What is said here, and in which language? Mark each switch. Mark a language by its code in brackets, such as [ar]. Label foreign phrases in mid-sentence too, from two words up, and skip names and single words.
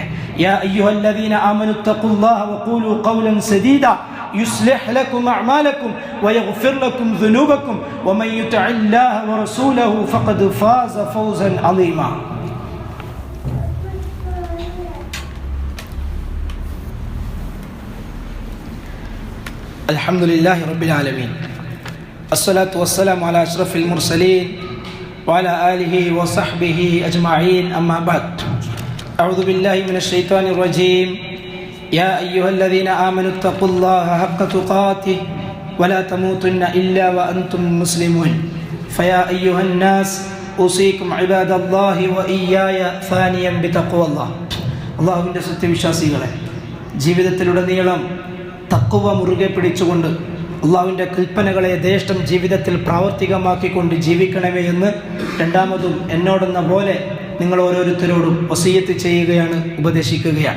[ar] يا أيها الذين آمنوا اتقوا الله وقولوا قولا سديدا يصلح لكم أعمالكم ويغفر لكم ذنوبكم ومن يطع الله ورسوله فقد فاز فوزا عظيما. الحمد لله رب العالمين. الصلاة والسلام على أشرف المرسلين وعلى آله وصحبه أجمعين. أما بعد، أعوذ بالله من الشيطان الرجيم. يا أيها الذين آمنوا اتقوا الله حق تقاته ولا تموتن إلا وأنتم مسلمون فيا أيها الناس أوصيكم عباد الله وإياي ثانيا بتقوى الله. [ml] അള്ളാഹുവിൻ്റെ സത്യവിശ്വാസികളെ, ജീവിതത്തിലുടനീളം തഖ്വ മുറുകെ പിടിച്ചുകൊണ്ട് അള്ളാഹുവിൻ്റെ കൽപ്പനകളെ യഥേഷ്ടം ജീവിതത്തിൽ പ്രാവർത്തികമാക്കിക്കൊണ്ട് ജീവിക്കണമേ എന്ന് രണ്ടാമതും എന്നോടെന്ന പോലെ നിങ്ങൾ ഓരോരുത്തരോടും വസിയ്യത്ത് ചെയ്യുകയാണ്, ഉപദേശിക്കുകയാണ്.